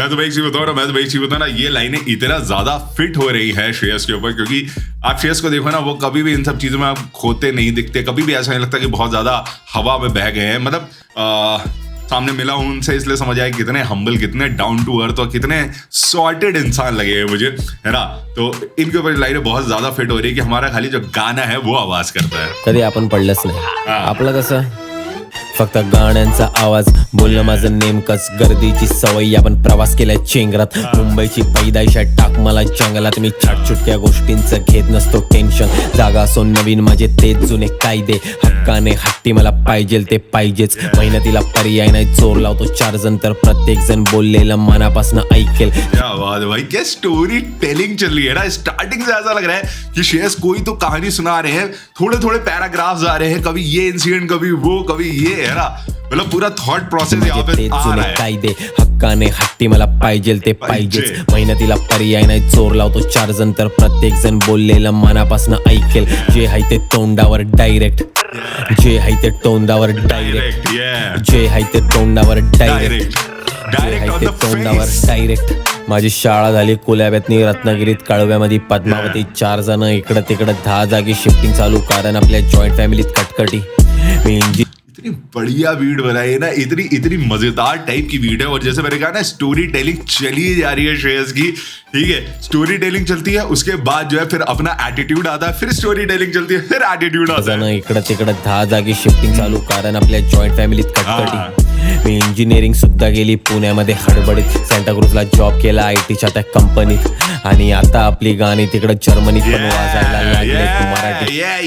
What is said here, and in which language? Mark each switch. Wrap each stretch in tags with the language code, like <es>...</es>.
<hi>मैं तो भाई बताऊँ ना, ये लाइनें इतना ज्यादा फिट हो रही है श्रेयस के ऊपर, क्योंकि आप श्रेयस को देखो ना, वो कभी भी इन सब चीजों में आप खोते नहीं दिखते, कभी भी ऐसा नहीं लगता कि बहुत ज्यादा हवा में बह गए हैं। मतलब सामने मिला हूं उनसे, इसलिए समझ आया कितने हम्बल, कितने डाउन टू अर्थ और कितने सॉर्टेड इंसान लगे हैं मुझे, है ना। तो इनके ऊपर लाइनें बहुत ज्यादा फिट हो रही है कि हमारा खाली जो गाना है वो आवाज करता है।</hi> <mr>कधी आपण पडलंच नाही। आपलं कसं फक्त गाण्यांचा आवाज बोलणं माझं नेमकंच, गर्दीची सवय, आपण प्रवास केलाय चेंगरात, मुंबईची पैदाइश आहे, टाक मला जंगलात, मी छाटछुटक्या गोष्टींचं घेत नसतो टेन्शन, जागा असो नवीन माझे तेच जुने कायदे, हक्काने हट्टी मला पाहिजे ते पाहिजेच, मेहनतीला पर्याय नाही, जोर लावतो 4 जण तर प्रत्येक जण बोललेलं मनापासून ऐकेल।</mr> <hi>क्या बात है भाई, क्या स्टोरी टेलिंग चल रही है ना। स्टार्टिंग से ऐसा लग रहा है कि श्रेयस कोई तो कहानी सुना रहे हैं, थोड़े थोड़े पैराग्राफ्स आ रहे हैं, कभी ये इंसिडेंट, कभी वो, कभी ये, है ना। मतलब पूरा थॉट प्रोसेस यहाँ पे आ रहा है।</hi> <mr>कायदे हक्काने हट्टी मला पाहिजे ते पाहिजेच, मेहनतीला पर्याय नाही, जोर लावतो 4 जण तर प्रत्येक जण बोललेलं मनापासून ऐकेल, जे आहे ते तोंडावर डायरेक्ट, जे आहे ते तोंडावर डायरेक्ट, जे आहे ते तोंडावर डायरेक्ट,</mr> <en>direct on the</en> <mr>तोंडावर</mr> <en>Face.</en> <mr>डायरेक्ट माझी शाळा झाली कुल्याब्यातनी रत्नागिरीत कळव्यामध्ये पद्मावती 4 जण इकडं तिकडं 10 जागी शिफ्टिंग चालू कारण आपल्या जॉईंट फॅमिलीत कटकटी मी</mr> <hi>इतनी बढ़िया बीट बनाई है ना, इतनी इतनी मजेदार टाइप की बीट है. और जैसे मैंने कहा ना, स्टोरी टेलिंग चली जा रही है श्रेयस की. ठीक है, स्टोरी टेलिंग चलती है, उसके बाद जो है फिर अपना एटीट्यूड आता है, फिर स्टोरी टेलिंग चलती है, फिर एटीट्यूड आता है.</hi> <mr>इकडं तिकडं 10 जागी शिफ्टिंग चालू कारण आपल्या जॉईंट फॅमिलीत कटकटी मी इंजिनिअरिंग सुद्धा गेली पुण्यामध्ये हडबडीत सँटाक्रूजला जॉब केला आयटीच्या त्या कंपनीत आणि आता आपली गाणी तिकडं जर्मनीत पण वाजायला लागलेत मराठी.</mr>